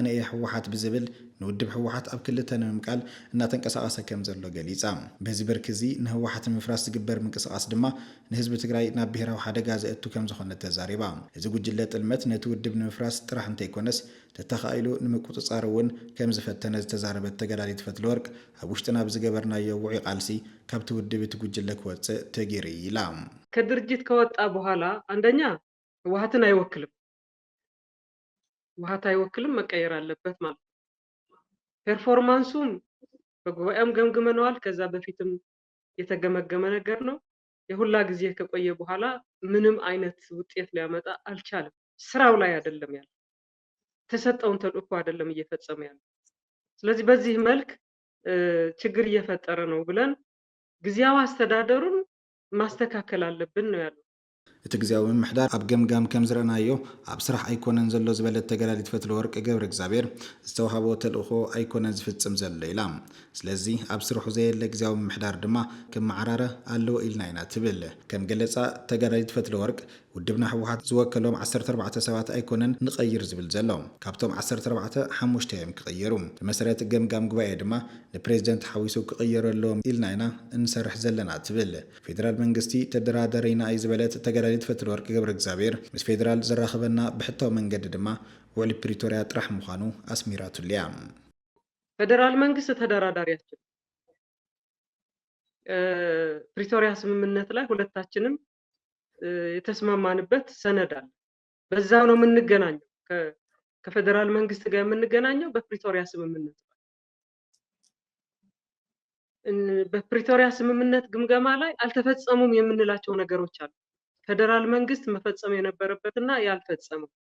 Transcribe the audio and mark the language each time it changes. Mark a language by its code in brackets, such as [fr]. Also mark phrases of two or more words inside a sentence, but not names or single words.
[ti] እየ ህወሓት ብዝብል ንውድብ ህወሓት ኣብ ክልተ ንምምቃል እናተንቀሳቐሰ ከም ዘሎ ገሊጻ በዚ ብርኪ እዚ ንህወሓት ምፍራስ ዝግበር ምንቅስቓስ ድማ ንህዝቢ ትግራይ ናብ ብሄራዊ ሓደጋ ዘእቱ ከም ዝኾነ ተዛሪባ እዚ ጉጅለ ጥልመት ነቲ ውድብ ንምፍራስ ጥራሕ እንተይኮነስ ተተኻኢሉ ንምቁፅጻር እውን ከም ዝፈተነ ዝተዛረበት ተጋዳሊት ፈትለወርቅ ኣብ ውሽጥና ብዝገበርናዮ ውዑይ ቃልሲ ካብቲ ውድብ እቲ ጉጅለ ክወፅእ ተገይሩ ኢላ [am] ከድርጅት ከወጣ በኋላ አንደኛ ህወሓትን አይወክልም ህወሓት አይወክልም መቀየር አለበት ማለት ፐርፎርማንሱም በጉባኤም ገምግመነዋል ከዛ በፊትም የተገመገመ ነገር ነው የሁላ ጊዜ ከቆየ በኋላ ምንም አይነት ውጤት ሊያመጣ አልቻለም ስራው ላይ አይደለም ያለው ተሰጠውን ተልእኮ አይደለም እየፈጸመ ያለው ስለዚህ በዚህ መልክ ችግር እየፈጠረ ነው ብለን ጊዜያዊ አስተዳደሩን ማስተካከል አለብን ነው ያለው [ti] እቲ ጊዜያዊ ምሕዳር ኣብ ገምጋም ከም ዝረአናዮ ኣብ ስራሕ ኣይኮነን ዘሎ ዝበለት ተጋዳሊት ፈትለወርቂ ገብረ እግዚአብሔር ዝተዋሃቦ ተልእኮ ኣይኮነን ዝፍጽም ዘሎ ኢላ ስለዚ ኣብ ስርሑ ዘየለ ጊዜያዊ ምሕዳር ድማ ክመዓራረ ኣለዎ ኢልና ኢና ትብል ከም ገለጻ ተጋዳሊት ፈትለወርቅ ውድብና ህወሓት ዝወከሎም 14 ሰባት ኣይኮነን ንቀይር ዝብል ዘሎ ካብቶም 14 5 እዮም ክቀየሩ ብመሰረት ገምጋም ጉባኤ ድማ ንፕሬዝደንት ሓዊሱ ክቀየረሎም ኢልና ኢና እንሰርሕ ዘለና ትብል ፌደራል መንግስቲ ተደራደረና እዩ ዝበለት ተጋዳሊት ፈትለወርቂ ገብረ እግዚአብሔር ምስ ፌደራል ዝራኸበና ብሕታዊ መንገዲ ድማ ውዕል ፕሪቶሪያ ጥራሕ ምዃኑ ኣስሚራቱልያ [am] ፌደራል መንግስት ተደራዳሪያችን ፕሪቶሪያ ስምምነት ላይ ሁለታችንም የተስማማንበት ሰነድ አለ በዛው ነው የምንገናኘው ከፌደራል መንግስት ጋር የምንገናኘው በፕሪቶሪያ ስምምነት በፕሪቶሪያ ስምምነት ግምገማ ላይ አልተፈጸሙም የምንላቸው ነገሮች አሉ ፌደራል መንግስት መፈጸም የነበረበትና ያልፈጸመው